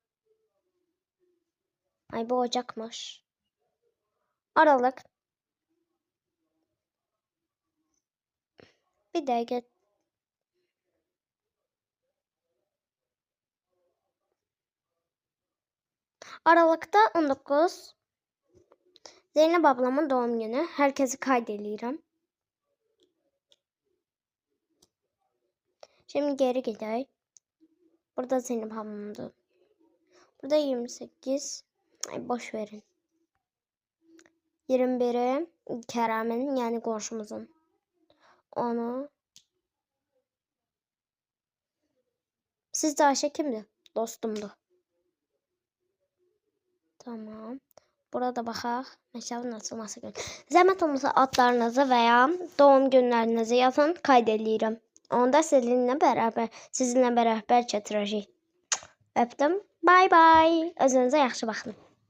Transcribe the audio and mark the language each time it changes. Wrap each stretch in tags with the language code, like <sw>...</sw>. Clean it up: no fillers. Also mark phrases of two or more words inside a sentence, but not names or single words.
<az>Ay bu ocaqmış. Aralıq. Bir dəqiqə. Aralıqda 19.</az> <tr>Zeynep ablamın doğum günü. Herkesi kaydediyorum. Şimdi geri gidelim. Burada Zeynep ablamın doğum. Burada 28. Ay boş verin. 21'i Kerem'in yani komşumuzun. Onu. Sizce Ayşe kimdi? Dostumdu. Tamam.</tr> <az>Burada baxaq. Məktəbin açılması günü. Zəhmət olmasa adlarınızı və ya doğum günlərinizi yazın, kayd edirəm. Onda sizinlə bərabər gətirəcəyik. Öpdüm.</az> <en>Bye bye.</en> <az>Özünüzə yaxşı baxın.</az>